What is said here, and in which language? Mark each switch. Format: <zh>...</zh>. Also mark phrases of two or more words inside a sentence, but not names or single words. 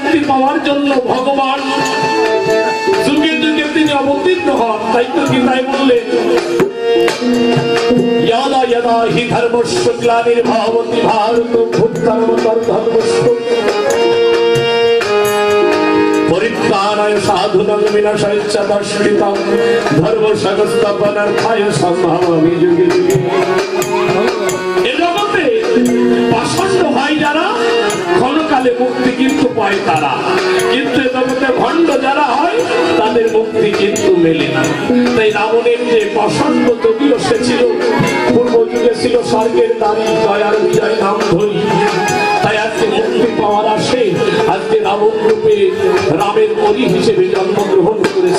<bn>পাওয়ার জন্য ভগবান যুগে যুগে তিনি অবতীর্ণ হন। তাই তো গীতায় বললেন</bn> <sa>यदा यदा हि धर्मस्य ग्लानिर्भवति भारतं भूत्तमतर्धर्मस्य परित्राणाय साधूनां विनाशाय च दुष्कृतं धर्मसंस्थापनार्थाय सम्भवामि युगे युगे।</sa> <bn>এই জগতে পাষণ্ড হয় যারা ক্ষণকালে মুক্তি কিন্তু পায় তারা, কিন্তু এ জগতে ভণ্ড যারা হয় তাদের মুক্তি কিন্তু মেলে না। তাই রাবণের যে পাষণ্ড যদিও সে ছিল পূর্ব যুগে ছিল স্বর্গের দাবি দয়ার বিজয় নাম ধরি, তাই আজকে মুক্তি পাওয়ার আসে আজকে রাবণ রূপে রামের অলি হিসেবে জন্মগ্রহণ করেছে।</bn>